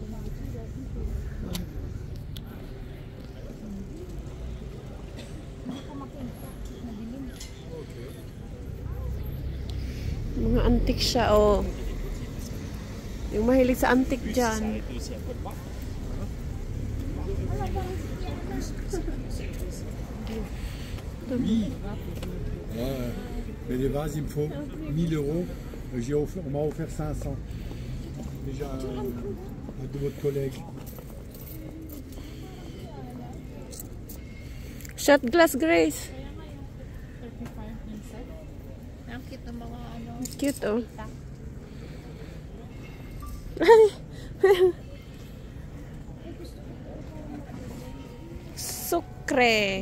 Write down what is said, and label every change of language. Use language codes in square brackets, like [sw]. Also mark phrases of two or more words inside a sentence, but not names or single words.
[tl] Mga antique siya, oh. Yung mahilig sa antique dyan. [fr] Oui. Mais les vases, il me faut 1000 euros. On m'a offert 500. Déjà de votre collègue. [en] Shot glass, Grace. [tl] Ang cute ng mga ano. Cute, oh. Sukre.